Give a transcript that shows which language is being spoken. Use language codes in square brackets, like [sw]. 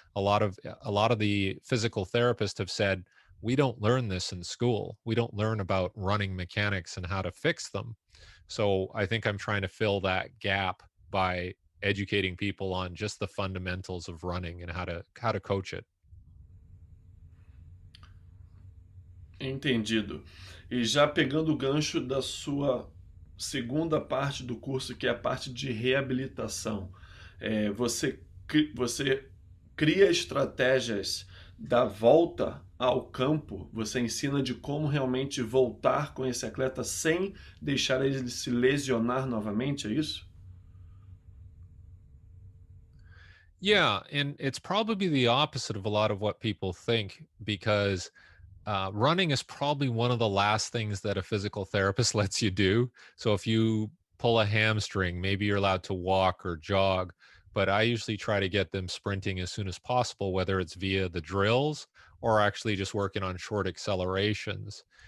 [en] A lot of the physical therapists have said, we don't learn this in school. We don't learn about running mechanics and how to fix them. So I think I'm trying to fill that gap by educating people on just the fundamentals of running and how to coach it. [pt] Entendido. E já pegando o gancho da sua segunda parte do curso, que é a parte de reabilitação, você cria estratégias da volta ao campo, você ensina de como realmente voltar com esse atleta sem deixar ele se lesionar novamente, é isso? [en] Yeah, and it's probably the opposite of a lot of what people think, because running is probably one of the last things that a physical therapist lets you do. So if you pull a hamstring, maybe you're allowed to walk or jog, but I usually try to get them sprinting as soon as possible, whether it's via the drills or actually just working on short accelerations.